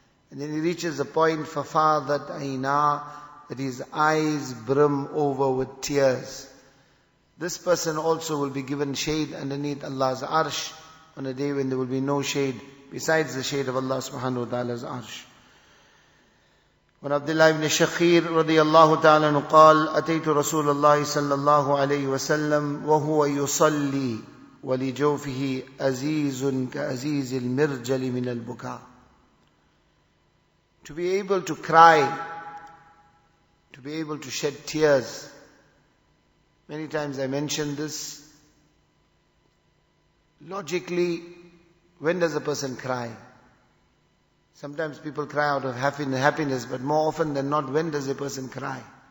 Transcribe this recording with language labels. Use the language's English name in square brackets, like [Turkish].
[English] And then he reaches a point, فَفَاضَتْ عَيْنَا, that his eyes brim over with tears. This person also will be given shade underneath Allah's arsh on a day when there will be no shade besides the shade of Allah subhanahu wa ta'ala's arsh. [Arabic] وعن عبد الله بن شخير رضي الله تعالى عنه قال أتيت رسول الله صلى الله عليه وسلم وهو يصلي ولجوفه أزيز كأزيز المرجل من البكاء. [English] To be able to cry, to be able to shed tears. Many times I mentioned this. Logically, when does a person cry? Sometimes people cry out of happiness, but more often than not, when does a person cry?